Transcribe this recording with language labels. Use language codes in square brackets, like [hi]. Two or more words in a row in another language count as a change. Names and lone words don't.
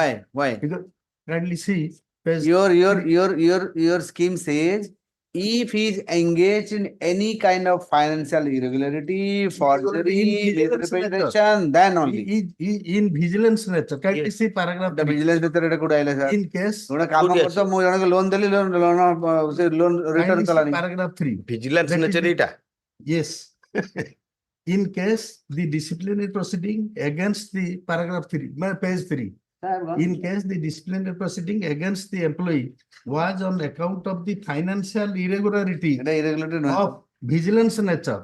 [en] Why? Why? Because kindly see. page Your scheme says if he is engaged in any kind of financial irregularity, forgery, misrepresentation, then only. In vigilance nature, kindly see paragraph. The vigilance [or] ଭିତରେ ଏଟା କୋଉଟା ଆଇଲା sir? [en] In case. [or] ଗୋଟେ କାମ କରୁଛ ମୁଁ ଜଣକୁ ଲୋନ ଦେଲି [en] loan return Kindly see [or] କଲାନି. [en] paragraph 3. Vigilance That is nature the- [or] eta. [en] Yes. In case the disciplinary proceeding against the paragraph 3, page 3. In case the disciplinary proceeding against the employee was on account of the financial irregularity of vigilance nature.